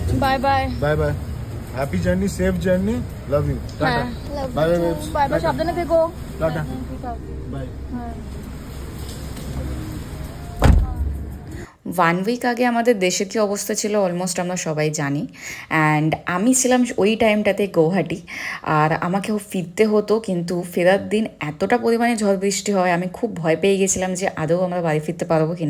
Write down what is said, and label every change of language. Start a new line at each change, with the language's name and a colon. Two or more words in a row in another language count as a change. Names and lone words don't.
English: bye bye bye bye happy journey safe journey love you tata bye bye bye bye
Bangla: সাবধানে থেকো
English: tata bye
Bangla: 1 উইক আগে আমাদের দেশের কি অবস্থা ছিল অলমোস্ট আমরা সবাই জানি অ্যান্ড আমি ছিলাম ওই টাইমটাতে গৌহাটি আর আমাকেও ফিরতে হতো কিন্তু ফেরার দিন এতটা পরিমাণে ঝড় বৃষ্টি হয় আমি খুব ভয় পেয়ে গেছিলাম যে আদৌ আমরা বাড়ি ফিরতে পারবো কি না।